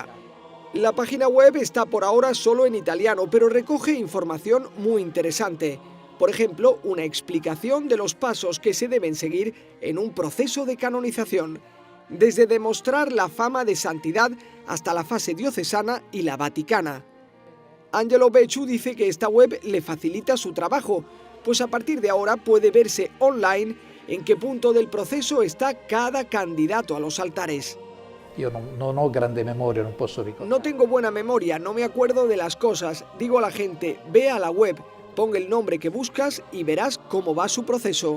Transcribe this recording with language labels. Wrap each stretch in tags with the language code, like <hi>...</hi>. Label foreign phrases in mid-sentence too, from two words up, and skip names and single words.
<es>La página web está por ahora solo en italiano, pero recoge información muy interesante. Por ejemplo, una explicación de los pasos que se deben seguir en un proceso de canonización, desde demostrar la fama de santidad hasta la fase diocesana y la vaticana. Angelo Becciu dice que esta web le facilita su trabajo, pues a partir de ahora puede verse online en qué punto del proceso está cada candidato a los altares. No tengo buena memoria, no me acuerdo de las cosas. Digo a la gente, ve a la web, pon el nombre que buscas y verás cómo va su proceso.</es>